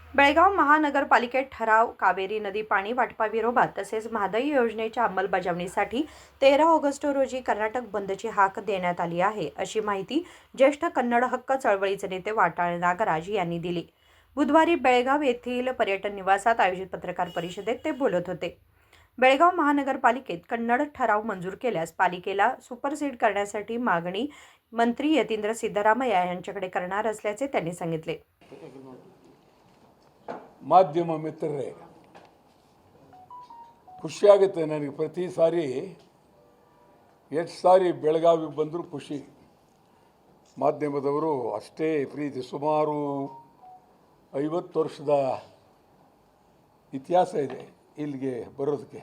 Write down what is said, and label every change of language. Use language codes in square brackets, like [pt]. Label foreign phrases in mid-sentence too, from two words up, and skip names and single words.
[mr] बेळगाव महानगरपालिकेत ठराव कावेरी नदी पाणी वाटपाविरोधात तसेच महादाई योजनेच्या अंमलबजावणीसाठी 13 ऑगस्ट रोजी कर्नाटक बंदची हाक देण्यात आली आहे, अशी माहिती ज्येष्ठ कन्नड हक्क चळवळीचे नेते वाटाळ नागराज यांनी दिली। बुधवारी बेळगाव येथील पर्यटन निवासात आयोजित पत्रकार परिषदेत ते बोलत होते। बेळगाव महानगरपालिकेत कन्नड ठराव मंजूर केल्यास पालिकेला सुपरसीड करण्यासाठी मागणी मंत्री यतींद्र सिद्धरामಯ್ಯ यांच्याकडे करणार असल्याचे त्यांनी सांगितले। [kn] ಮಾಧ್ಯಮ ಮಿತ್ರರೇ, ಖುಷಿಯಾಗುತ್ತೆ ನನಗೆ। ಪ್ರತಿ ಸಾರಿ ಎಷ್ಟು ಸಾರಿ ಬೆಳಗಾವಿಗೆ ಬಂದರೂ ಖುಷಿ। ಮಾಧ್ಯಮದವರು ಅಷ್ಟೇ ಪ್ರೀತಿ। ಸುಮಾರು 50 ವರ್ಷದ ಇತಿಹಾಸ ಇದೆ ಇಲ್ಲಿಗೆ ಬರೋದಕ್ಕೆ।